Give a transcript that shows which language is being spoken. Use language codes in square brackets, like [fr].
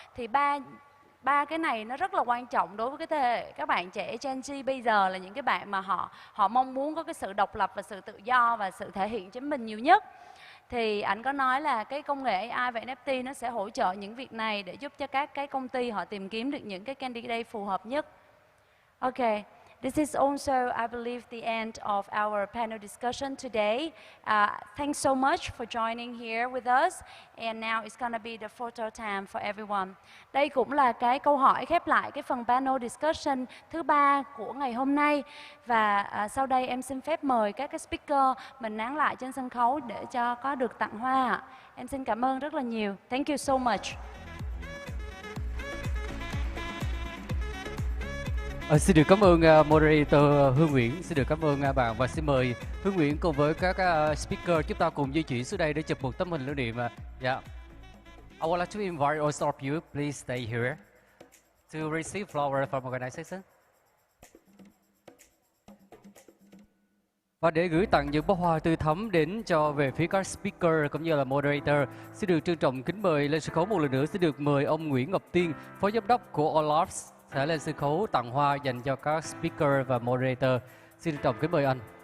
[vi] Thì ba cái này nó rất là quan trọng đối với cái thế hệ các bạn trẻ Gen Z bây giờ, là những cái bạn mà họ mong muốn có cái sự độc lập và sự tự do và sự thể hiện chính mình nhiều nhất. Thì anh có nói là cái công nghệ AI và NFT nó sẽ hỗ trợ những việc này để giúp cho các cái công ty họ tìm kiếm được những cái candidate phù hợp nhất. [en] Okay. This is also, I believe, the end of our panel discussion today. Thanks so much for joining here with us. And now it's going to be the photo time for everyone. [vi] Đây cũng là cái câu hỏi khép lại cái phần panel discussion thứ 3 của ngày hôm nay. Và sau đây em xin phép mời các cái speaker mình nán lại trên sân khấu để cho có được tặng hoa. Em xin cảm ơn rất là nhiều. [en] Thank you so much. [vi] Xin được cảm ơn moderator Hương Nguyễn, xin được cảm ơn bạn và xin mời Hương Nguyễn cùng với các speaker chúng ta cùng di chuyển xuống đây để chụp một tấm hình lưu niệm. [en] Yeah. I would like to invite all of you, please stay here to receive flower from organization. [vi] Và để gửi tặng những bó hoa tươi thắm đến cho về phía các speaker cũng như là moderator, xin được trân trọng kính mời lên sân khấu một lần nữa, xin được mời ông Nguyễn Ngọc Tiên, Phó Giám đốc của Olafs sẽ lên sân khấu tặng hoa dành cho các speaker và moderator. Xin trân trọng kính mời anh.